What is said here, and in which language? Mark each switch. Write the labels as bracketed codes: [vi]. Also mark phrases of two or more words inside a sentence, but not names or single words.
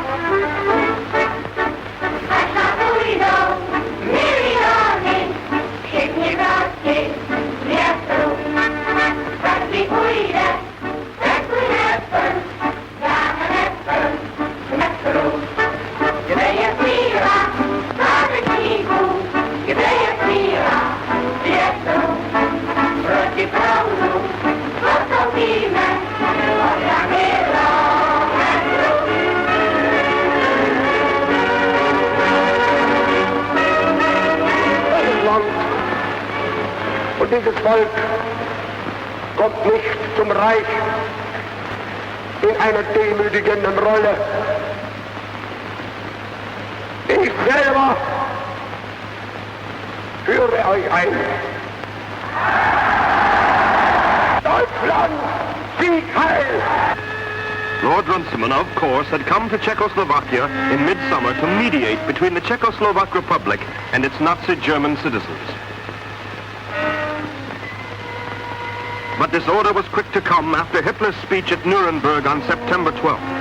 [cs] Až nás ujdou miliony, všichni proti větru, každý ujde, takový metr, dáme metr, metru, kde je víra pátečníků, kde je víra větru, proti proudu postoupíme od kilometru. [de] Dieses Land und dieses Volk kommt nicht zum Reich in einer demütigenden Rolle. Ich selber führe euch ein. Deutschland, Sieg heil! [en] Lord Runciman, of course, had come to Czechoslovakia in midsummer to mediate between the Czechoslovak Republic and its Nazi German citizens. But this order was quick to come after Hitler's speech at Nuremberg on September 12th.